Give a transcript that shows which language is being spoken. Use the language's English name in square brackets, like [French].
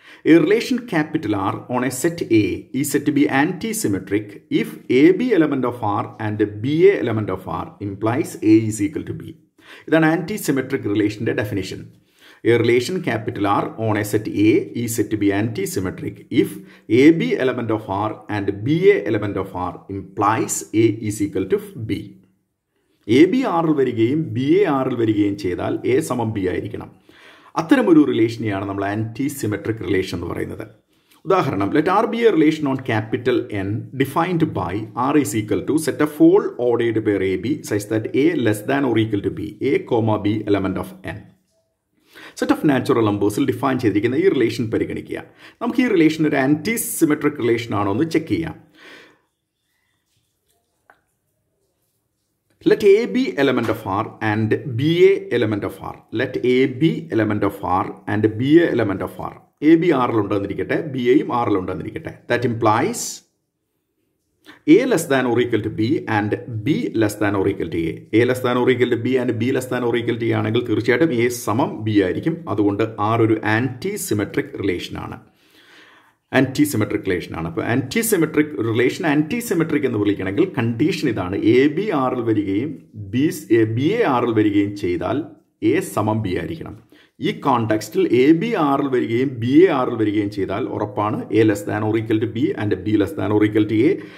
[English] A relation capital R on a set A is said to be anti-symmetric if AB element of R and BA element of R implies A is equal to B. [Malayalam] ഇതാണ് anti-symmetric റിലേഷൻ്റെ definition. [English] A relation capital R on a set A is said to be anti-symmetric if AB element of R and BA element of R implies A is equal to B. [Malayalam] A B ആറിൽ വരികയും B A ആറിൽ വരികയും ചെയ്താൽ A സമം B ആയിരിക്കണം. അത്തരമൊരു റിലേഷനെയാണ് നമ്മൾ anti-symmetric relation എന്ന് പറയുന്നത്. [English] ഉദാഹരണം, let R be a relation on capital N defined by R is equal to set of all ordered pair A B such that A less than or equal to B, A comma B element of N. [Malayalam] Set of natural നമ്പേഴ്സിൽ define ചെയ്തിരിക്കുന്ന ഈ relation പരിഗണിക്കുക. നമുക്ക് ഈ relation ഒരു anti symmetric relation ആണോ എന്ന് check ചെയ്യാം. [English] Let A be element of R and BA element of R. Let A be element of R and BA element of R. [Malayalam] A B R ഉണ്ടെന്നിരിക്കട്ടെ, [English] BA യും R ഉണ്ടെന്നിരിക്കട്ടെ. That implies A less than or equal to B and B less than or equal to A. A less than or equal to B and B less than or equal to A [Malayalam] ആണെങ്കിൽ തീർച്ചയായിട്ടും A സമം B ആയിരിക്കും. അതുകൊണ്ട് R ഒരു anti symmetric relation ആണ്. Anti symmetric relation ആണ്. അപ്പോൾ anti symmetric relation anti symmetric എന്ന് വിളിക്കണമെങ്കിൽ കണ്ടീഷൻ ഇതാണ്: എ ബി ആറിൽ വരികയും ബി എ ആറിൽ വരികയും ചെയ്താൽ എ സമം ബി ആയിരിക്കണം. ഈ കോണ്ടെക്സ്റ്റിൽ എ ബി ആറിൽ വരികയും ബി എ ആറിൽ വരികയും ചെയ്താൽ ഉറപ്പാണ് [English] A less than or equal to B and B less than or equal to A.